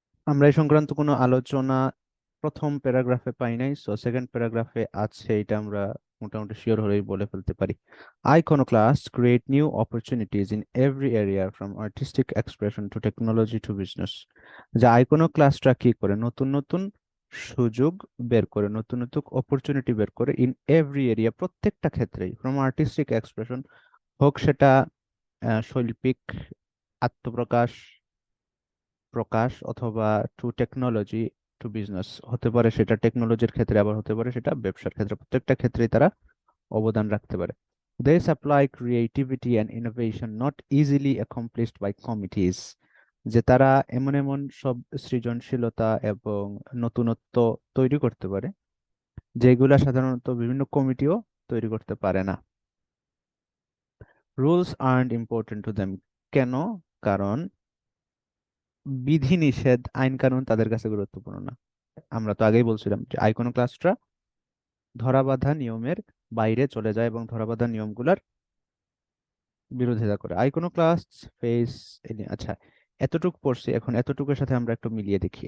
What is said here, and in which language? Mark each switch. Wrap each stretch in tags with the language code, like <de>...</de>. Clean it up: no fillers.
<bn>আমরা এই সংক্রান্ত কোনো আলোচনা প্রথম প্যারাগ্রাফে পাই নাই, সো সেকেন্ড প্যারাগ্রাফে আছে, এটা আমরা মোটামুটি শিওর হলেই বলে ফেলতে পারি।</bn> <en>Iconoclasts create new opportunities in every area from artistic expression to technology to business.</en> <bn>যে আইকনোক্লাস্টরা কি করে, নতুন নতুন সুযোগ বের করে, নতুন নতুন অপরচুনিটি বের করে</bn> <en>in every area,</en> <bn>প্রত্যেকটা ক্ষেত্রেই,</bn> <en>from artistic expression,</en> <bn>হোক সেটা শৈল্পিক আত্মপ্রকাশ প্রকাশ, অথবা</bn> <en>to technology to business,</en> <bn>হতে পারে সেটা টেকনোলজির ক্ষেত্রে, আবার হতে পারে সেটা ব্যবসার ক্ষেত্রে, প্রত্যেকটা ক্ষেত্রেই তারা অবদান রাখতে পারে।</bn> <en>They supply creativity and innovation not easily accomplished by committees,</en> <bn>যে তারা এমন এমন সব সৃজনশীলতা এবং নতুনত্ব তৈরি করতে পারে যেগুলা সাধারণত বিভিন্ন কমিটিও তৈরি করতে পারে না।</bn> <en>rules aren't important to them,</en> <bn>কেন? কারণ বিধিনিষেধ আইন কানুন তাদের কাছে গুরুত্বপূর্ণ না। আমরা তো আগেই বলছিলাম যে আইকনোক্লাস্টরা ধরাবাঁধা নিয়মের বাইরে চলে যায় এবং ধরাবাঁধা নিয়মগুলোর বিরোধিতা করে। আইকনোক্লাস্ট ফেস, আচ্ছা এতটুকু পড়ছি, এখন এতটুকুর সাথে আমরা একটু মিলিয়ে দেখি।</bn>